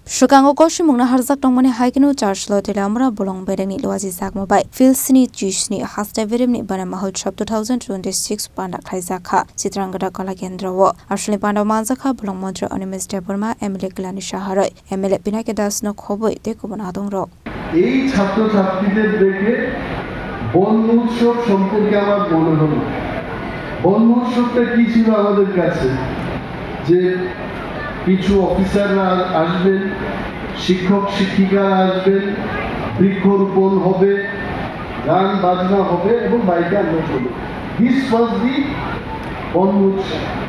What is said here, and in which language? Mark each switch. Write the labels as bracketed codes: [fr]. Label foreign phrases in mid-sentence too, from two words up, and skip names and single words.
[trp] Shukango koshi mungna harzak tongmani haikinu charge lo tela amra bolong berengni loaji zakmobai filsni jishni hasta verimni bana mahotshab 2026 panda khaizakha chitrangada kala kendra wo ashli panda manzakha bolong montra animes deborma emile glani shaharoi emile pinake das no khoboi dekubana adongrok [bn] এই ছাত্র ছাত্রীদের দেখে বন উৎসব সম্পর্কে আমার মনে হলো বন উৎসবটা কি ছিল আমাদের কাছে যে কিছু অফিসাররা আসবেন শিক্ষক শিক্ষিকারা আসবেন বৃক্ষরোপণ হবে গান বাজনা হবে এবং বাইকে আনন্দ হবে [en] this was the [bn] বন উৎসব